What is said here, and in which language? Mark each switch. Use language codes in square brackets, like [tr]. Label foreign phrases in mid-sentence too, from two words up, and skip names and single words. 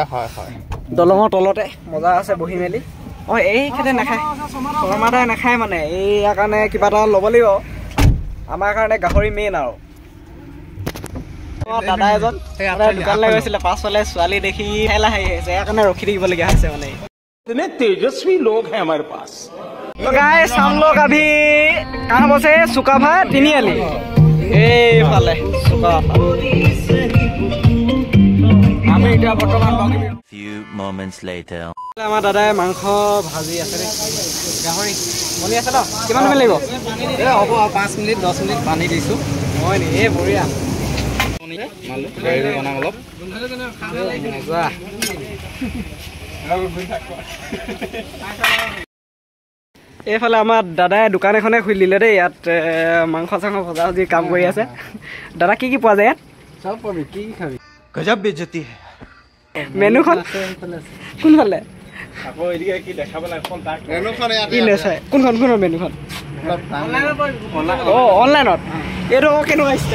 [as] দলঙৰ তলতে মজা আছে বহি মেলি। এইখেতে নাখায়, শৰ্মা দাই নাখায় মানে। ইয়াৰ কাৰণে কিবা এটা ল'ব লাগিব। আমাৰ কাৰণে গাহৰি মেইন আৰু। দাদা এজন দোকানলৈ গৈছিলে, পাছফালে ছোৱালী দেখি লাহে আহিছে। ইয়াৰ কাৰণে ৰখি থাকিবলগীয়া হৈছে মানে। [hi] तेजस्वी लोग हैं हमारे पास। तो गाइस हम लोग अभी कहाँ बसे? [as] सुकाफा तिनिआली। এইফালে সুকাফা। আমি এতিয়া বৰ্তমান [en] few moments later [as] আমাৰ দাদাই মাংস ভাজি আছে দেই। গাহৰি বনি আছে ন? কিমান সময় লাগিব? হ'ব 5 মিনিট 10 মিনিট পানী দিছোঁ। হয় নি? বঢ়িয়া। বনাম অলপ। এইফালে আমাৰ দাদাই দোকান এখনে খুলি দিলে দেই। ইয়াত মাংস চাংস ভজা ভজি কাম কৰি আছে। দাদা কি পোৱা যায় ইয়াত? সব পাবি, কি খাবি? [hi] गजब बेइज्जती है। [as] মেনুখন কোনফালে? কি নেচাই? কোনখনৰ মেনুখন? অনলাইনত। এইটো কেনেকুৱা ষ্টাইল?